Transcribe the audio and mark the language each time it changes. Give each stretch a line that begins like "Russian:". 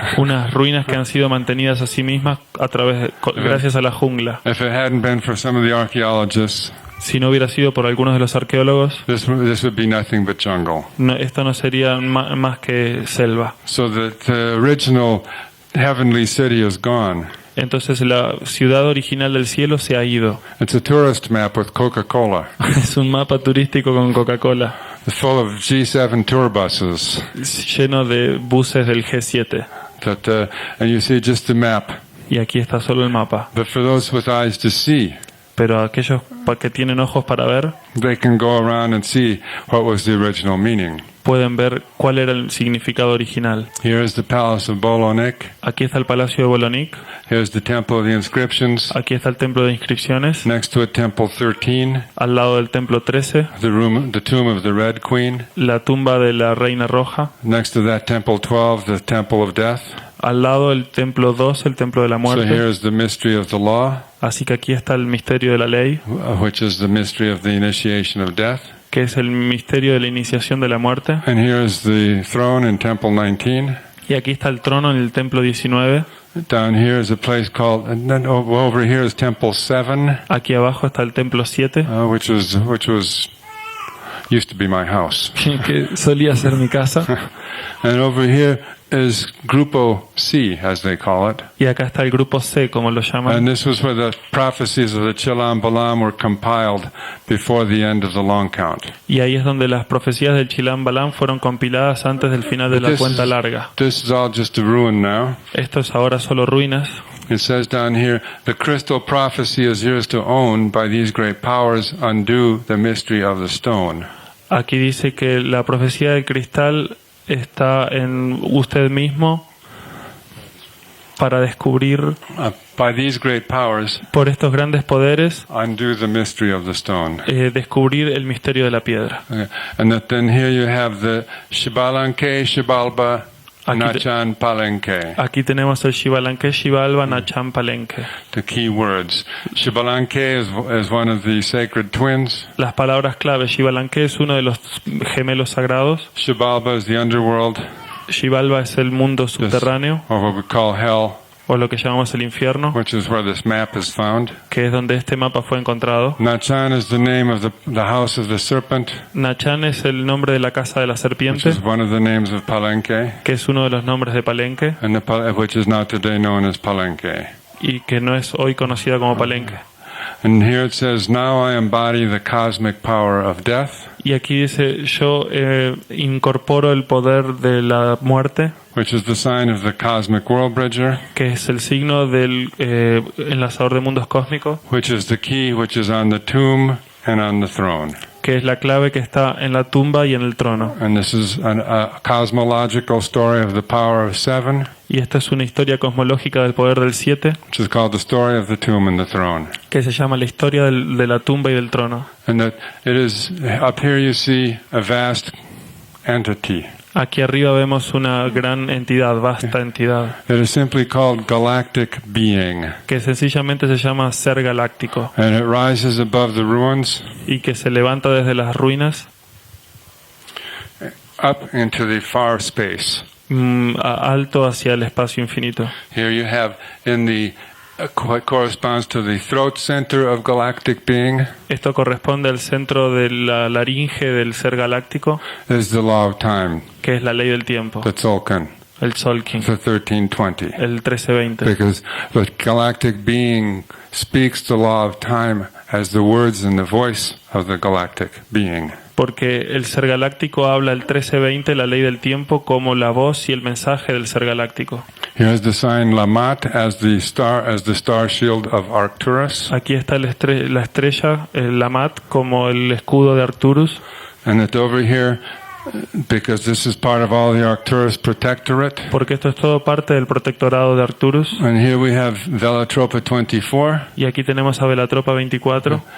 Spanish: Unas ruinas que han sido mantenidas a sí mismas gracias a la jungla.
English: If it hadn't been for some of the archaeologists,
Spanish: Si no hubiera sido por algunos de los arqueólogos,
English: this would be nothing but jungle.
Spanish: esto no sería más que selva.
English: So that the original heavenly city is gone.
Spanish: Entonces la ciudad original del cielo se ha ido.
English: It's a tourist map with Coca-Cola.
Spanish: Es un mapa turístico con Coca-Cola,
English: It's full of G7 tour buses.
Spanish: lleno de buses del G7.
English: And you see just the map.
Spanish: Y aquí está solo el mapa.
English: But for those with eyes to see,
Spanish: Pero aquellos que tienen ojos para ver,
English: they can go around and see what was the original meaning.
Spanish: pueden ver cuál era el significado original.
English: Here is the palace of Bolonik.
Spanish: Aquí está el palacio de Bolonik.
English: Here's the temple of the inscriptions.
Spanish: Aquí está el templo de inscripciones.
English: Next to it, temple 13.
Spanish: Al lado del templo 13,
English: The tomb of the Red Queen.
Spanish: la tumba de la reina roja.
English: Next to that, temple 12, the temple of death.
Spanish: Al lado el templo 2, el templo de la
English: So
Spanish: muerte.
English: here is the mystery of the law,
Spanish: Así que aquí está el misterio de la ley,
English: which is the mystery of the initiation of death.
Spanish: que es el misterio de la iniciación de la muerte.
English: And here is the throne in temple 19.
Spanish: Y aquí está el trono en el templo 19.
English: Down here is a place called, and then over here is temple 7,
Spanish: Aquí abajo está el templo 7,
English: which used to be my house.
Spanish: que solía ser mi casa.
English: And over here is Grupo C, as they call it.
Spanish: Y acá está el grupo C, como lo llaman.
English: And this was where the prophecies of the Chilam Balam were compiled before the end of the long count.
Spanish: Y ahí es donde las profecías del Chilam Balam fueron compiladas antes del final de la cuenta larga.
English: This is all just a ruin now.
Spanish: Esto es ahora solo ruinas.
English: It says down here, the crystal prophecy is yours to own. By these great powers undo the mystery of the stone.
Spanish: Aquí dice que la profecía del cristal está en usted mismo para descubrir
English: By these great powers
Spanish: por estos grandes poderes
English: undo the mystery of the stone.
Spanish: descubrir el misterio de la piedra.
English: Okay. And that then here you have the Shibalanke, Shibalba, Nachan Palenque.
Spanish: Aquí tenemos el Shivalanke, Shivalba, Nachan Palenque.
English: The key words. Shibalanke is one of the sacred twins.
Spanish: Las palabras clave, Shivalanke es uno de los gemelos sagrados.
English: Shibalba is the underworld,
Spanish: Shivalba es el mundo subterráneo,
English: or what we call hell,
Spanish: o lo que llamamos el infierno,
English: which is where this map is found.
Spanish: que es donde este mapa fue encontrado.
English: Nachan is the name of the house of the serpent,
Spanish: Nachan es el nombre de la casa de la
English: which
Spanish: serpiente,
English: is one of the names of Palenque,
Spanish: que es uno de los nombres de Palenque,
English: and which is now today known as Palenque.
Spanish: y que no es hoy conocida como Palenque.
English: And here it says, now I embody the cosmic power of death,
Spanish: Y aquí dice, yo incorporo el poder de la muerte,
English: which is the sign of the cosmic world bridger,
Spanish: que es el signo del enlazador de mundos cósmicos,
English: which is the key which is on the tomb and on the throne.
Spanish: que es la clave que está en la tumba y en el trono.
English: And this is a cosmological story of the power of 7,
Spanish: Y esta es una historia cosmológica del poder del 7,
English: which is called the story of the tomb and the throne.
Spanish: que se llama la historia de la tumba y del trono.
English: And that it is, up here you see a vast entity.
Spanish: Aquí arriba vemos una gran entidad, vasta entidad,
English: It is simply called galactic being.
Spanish: que sencillamente se llama ser galáctico
English: And it rises above the ruins
Spanish: y que se levanta desde las ruinas
English: up into the far space.
Spanish: alto hacia el espacio infinito.
English: Here you have in the what corresponds to the throat center of galactic being
Spanish: Esto corresponde al centro de la laringe del ser galáctico,
English: is the law of time,
Spanish: que es la ley del tiempo,
English: the tzolkin,
Spanish: el tzolkin,
English: the 1320.
Spanish: el 1320.
English: Because the galactic being speaks the law of time as the words and the voice of the galactic being.
Spanish: Porque el ser galáctico habla el 1320, la ley del tiempo, como la voz y el mensaje del ser galáctico.
English: Here's the sign Lamat as the star shield of Arcturus,
Spanish: Aquí está la estrella, el Lamat, como el escudo de Arcturus.
English: and that over here, because this is part of all the Arcturus protectorate,
Spanish: Porque esto es todo parte del protectorado de Arcturus.
English: and here we have Velatropa 24,
Spanish: Y aquí tenemos a Velatropa 24,